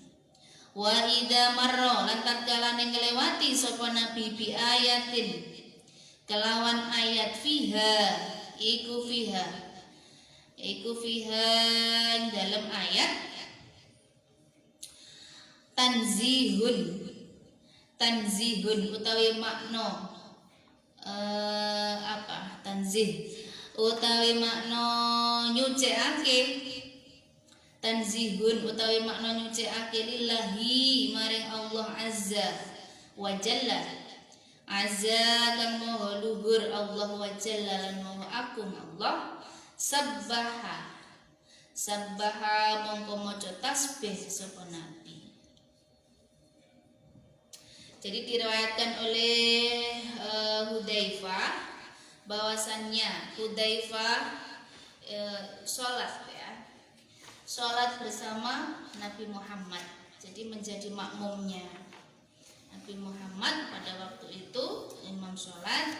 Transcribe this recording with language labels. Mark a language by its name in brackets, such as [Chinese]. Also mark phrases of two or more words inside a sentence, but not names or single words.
[Javanese] Wa idza marra lan tatkala nglewati sapa nabi [Arabic] bi ayatin [Javanese] kelawan ayat iku fiha dalam ayat tanzihun utawi makna tanzih utawi makna nyucikake. Tanzihun utawi makna nyucikake lillahi maring Allah [Arabic] azza wa jalla. [Javanese] Azza kang maha luhur Allah [Arabic] wa jalla [Javanese] lan maha agung Allah. Sabbaha mongko maca tasbih sapa nabi. [Indonesian] Jadi diriwayatkan oleh Hudzaifah bahwasannya Hudzaifah sholat ya, sholat bersama Nabi Muhammad, jadi menjadi makmumnya Nabi Muhammad pada waktu itu, imam sholat.